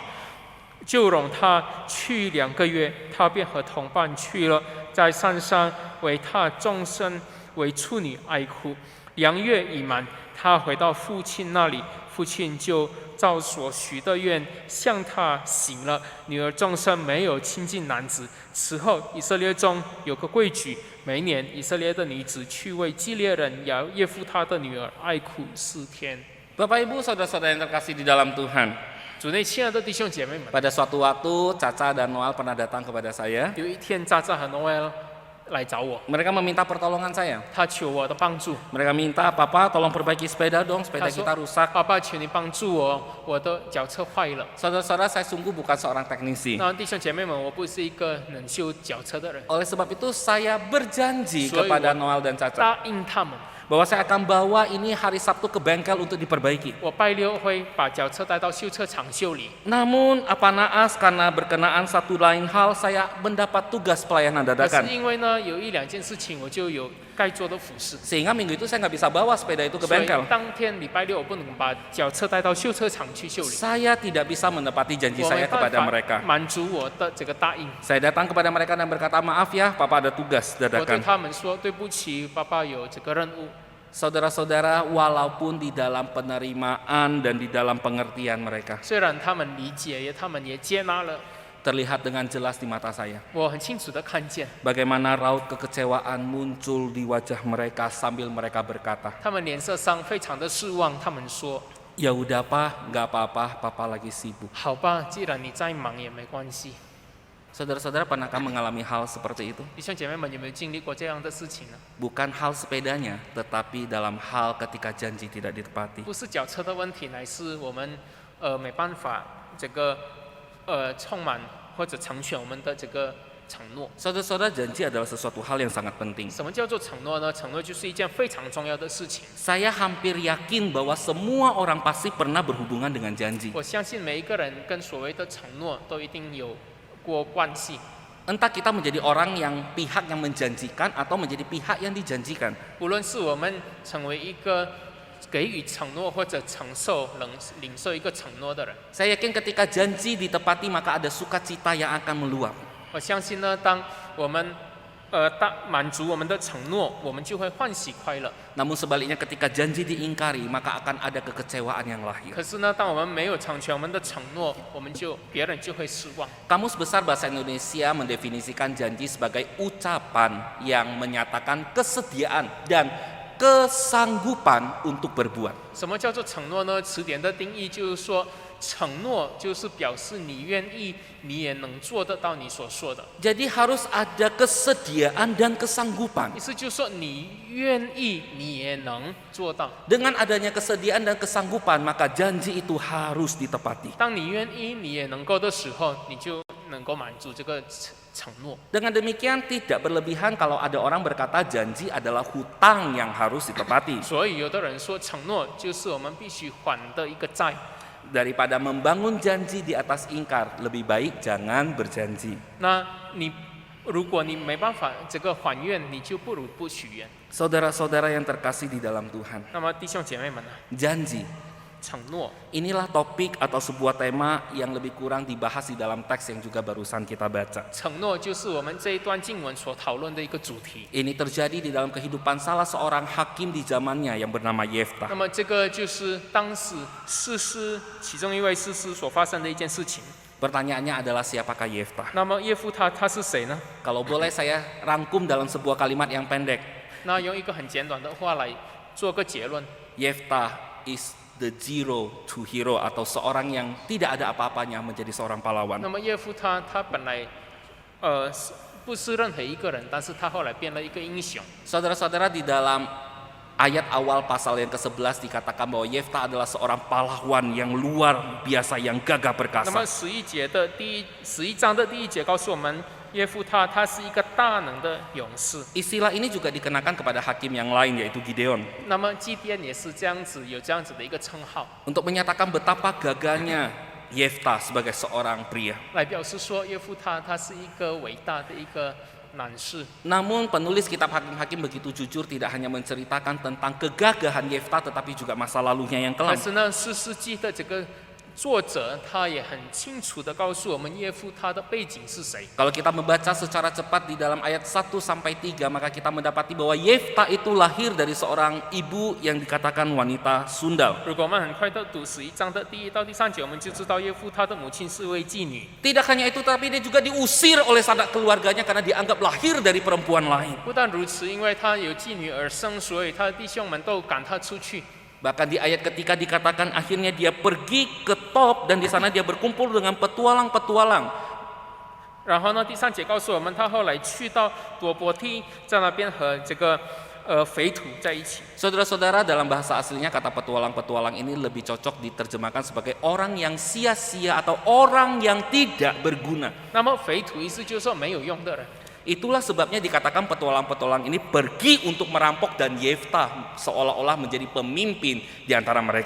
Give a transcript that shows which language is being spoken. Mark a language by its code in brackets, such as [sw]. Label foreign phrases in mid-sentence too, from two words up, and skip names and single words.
[zh] 就容他去2个月，他便和同伴去了，在山上为他终身为处女哀哭。2月已满，他回到父亲那里，父亲就照所许的愿向他行了。女儿终身没有亲近男子。此后，以色列中有个规矩，每年以色列的女子去为基列人耶夫他的女儿哀哭4天。 [id] Bapak Ibu saudara-saudara yang terkasih di dalam Tuhan, [zh] 主内亲爱的弟兄姐妹们， [id] pada suatu waktu Caca dan Noel pernah datang kepada saya. [zh] 有一天，渣渣和 Noel 来找我， [id] Mereka meminta pertolongan saya. [zh] 他求我的帮助。 [id] Mereka minta, Papa tolong perbaiki sepeda dong, sepeda [zh] 他说 [id] kita rusak.：“ [zh] 爸爸，求你帮助我，我的脚车坏了。 [id] Saudara-saudara, saya sungguh bukan seorang teknisi. ” [zh] 那弟兄姐妹们，我不是一个能修脚车的人， [id] Oleh sebab itu saya berjanji Soalnya kepada gua- Noel dan Caca [zh] 答应他们， [id] bahwa saya akan bawa ini hari Sabtu ke bengkel untuk diperbaiki. [zh] 我拜六会把脚车带到修车厂修理。 [id] Namun apa naas karena berkenaan satu lain hal saya mendapat tugas pelayanan [zh] 可是 [id] dadakan. [zh] 因为呢，有1、2件事情，我就有该做的服饰， [id] Sehingga minggu itu saya nggak bisa bawa sepeda itu ke [zh] 所以 [id] bengkel. [zh] 当天礼拜六我不能把脚车带到修车厂去修理， [id] Saya tidak bisa menepati janji [zh] 我 [id] saya [zh] 没办 [id] kepada [zh] 法 [id] mereka. [zh] 满足我的这个答应。 [id] Saya datang kepada mereka dan berkata, maaf ya, Papa ada tugas [zh] 我对 [id] dadakan. [zh] 他们说：“对不起，爸爸有这个任务。” [id] Saudara-saudara, walaupun di dalam penerimaan dan di dalam pengertian mereka [zh] 虽然他们理解，他们也接纳了， [id] terlihat dengan jelas di mata saya [zh] 我很清楚的看见， [id] bagaimana raut kekecewaan muncul di wajah mereka sambil mereka berkata, [zh] 他们脸色上非常的失望。他们说 [id] ya udah Pak, nggak apa-apa, Papa lagi sibuk.：“ [zh] 好吧，既然你再忙也没关系。” [id] Saudara-saudara, pernahkah mengalami hal seperti itu? [zh] 弟兄姐妹们，有没有经历过这样的事情呢？ [id] Bukan hal sepedanya, tetapi dalam hal ketika janji tidak ditepati. [zh] 不是脚车的问题，乃是我们没办法这个充满或者成全我们的这个承诺。 [id] Saudara-saudara, janji adalah sesuatu hal yang sangat penting. [zh] 什么叫做承诺呢？承诺就是一件非常重要的事情。 [id] Saya hampir yakin bahwa semua orang pasti pernah berhubungan dengan janji. [zh] 我相信每一个人跟所谓的承诺都一定有过关系。 [id] Entah kita menjadi orang yang pihak yang menjanjikan atau menjadi pihak yang dijanjikan. [zh] 无论是我们成为一个给予承诺或者领受一个承诺的人， [id] Saya yakin ketika janji ditepati maka ada sukacita yang akan meluap. [zh] 我相信呢，当我们满足我们的承诺，我们就会欢喜快乐。 [id] Namun sebaliknya ketika janji diingkari maka akan ada kekecewaan yang lahir. [zh] 可是呢，当我们没有成全我们的承诺，别人就会失望。 [id] Kamus Besar Bahasa Indonesia mendefinisikan janji sebagai ucapan yang menyatakan kesediaan dan kesanggupan untuk berbuat. [zh] 什么叫做承诺呢？词典的定义就是说，承诺就是表示你愿意，你也能做得到你所说的。 [id] Jadi harus ada kesediaan dan kesanggupan. [zh] 意思就是说，你愿意，你也能做到。 [id] Dengan adanya kesediaan dan kesanggupan maka janji itu harus ditepati. [zh] 当你愿意，你也能够的时候，你就能够满足这个承诺。 [id] Dengan demikian tidak berlebihan kalau ada orang berkata janji adalah hutang yang harus ditepati. [zh] 所以有的人说，承诺就是我们必须还的一个债。 [id] Daripada membangun janji di atas ingkar, lebih baik jangan berjanji. [zh] 那如果你没办法这个还愿，你就不如不许愿。 [id] Saudara-saudara yang terkasih di dalam Tuhan, [zh] 那么弟兄姐妹们呢？ [id] janji [zh] 承诺 [id] inilah topik atau sebuah tema yang lebih kurang dibahas di dalam teks yang juga barusan kita baca. [zh] 承诺就是我们这一段经文所讨论的一个主题。 [id] Ini terjadi di dalam kehidupan salah seorang hakim di zamannya yang bernama Yefta. [zh] 那么这个就是当时其中一位士师所发生的一件事情。 [id] Pertanyaannya adalah siapakah Yefta? [zh] 那么耶夫他是谁呢？ [id] Kalau boleh saya rangkum dalam sebuah kalimat yang pendek. [zh] 那用一个很简短的话来做个结论。 [id] Yefta [en] is the zero to hero [id] atau seorang yang tidak ada apa-apanya menjadi seorang [zh] 那 [id] pahlawan. [zh] 么耶夫他本来不是任何一个人，但是他后来变了一个英雄。 [id] Saudara-saudara, di dalam ayat awal pasal yang ke-11 dikatakan bahwa Yefta adalah seorang pahlawan yang luar biasa, yang gagah [zh] 那么 [id] perkasa. [zh] 11章的第一节告诉我们， 耶夫他他是一个大能的勇士。 [id] Istilah ini juga dikenakan kepada hakim yang lain yaitu Gideon [zh] 那么基甸也是这样子，有这样子的一个称号， [id] untuk menyatakan betapa gagahnya Yefta sebagai seorang pria. [zh] 来表示说耶夫他他是一个伟大的一个男士。 [id] Namun penulis kitab Hakim-Hakim begitu jujur tidak hanya menceritakan tentang kegagahan Yefta tetapi juga masa lalunya yang [zh] 但 [id] kelam. [zh] 是呢，士师记的这个作者他也很清楚的告诉我们耶夫他的背景是谁。 [id] Kalau kita membaca secara cepat di dalam ayat 1 sampai 3 maka kita mendapati bahwa Yefta itu lahir dari seorang ibu yang dikatakan wanita sundal. [zh] 如果我们很快的读11章的第1到第3节，我们就知道耶夫他的母亲是位妓女。 [id] Tidak hanya itu tapi dia juga diusir oleh sanak keluarganya karena dianggap lahir dari perempuan lain. [zh] 不但如此，因为他有妓女而生，所以他的弟兄们都赶他出去。 [id] Bahkan di ayat ketiga dikatakan akhirnya dia pergi ke Top dan di sana dia berkumpul dengan petualang-petualang. [zh] 然后呢，第3节告诉我们，他后来去到多伯梯，在那边和这个肥土在一起。 [id] Saudara-saudara, dalam bahasa aslinya kata petualang-petualang ini lebih cocok diterjemahkan sebagai orang yang sia-sia atau orang yang tidak berguna. [zh] 那么肥土意思就是说没有用的人。 [id] Itulah sebabnya dikatakan petualang-petualang ini pergi untuk merampok dan Yefta seolah-olah menjadi pemimpin di antara mereka.